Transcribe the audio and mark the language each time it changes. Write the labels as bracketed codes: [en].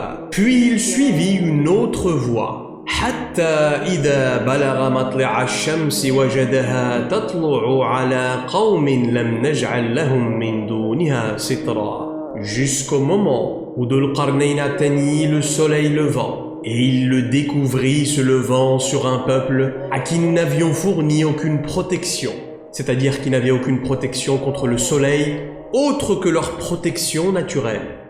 [fr] Puis il suivit une autre voie. [ar] حتى إذا بلغ مطلع الشمس وجدها تطلع على قوم لم نجعل لهم من دونها سترا. [fr] Jusqu'au moment où Dhul Qarnayn atteignit le soleil levant, et il le découvrit se levant sur un peuple à qui nous n'avions fourni aucune protection. C'est-à-dire qu'ils n'avaient aucune protection contre le soleil, autre que leur protection naturelle.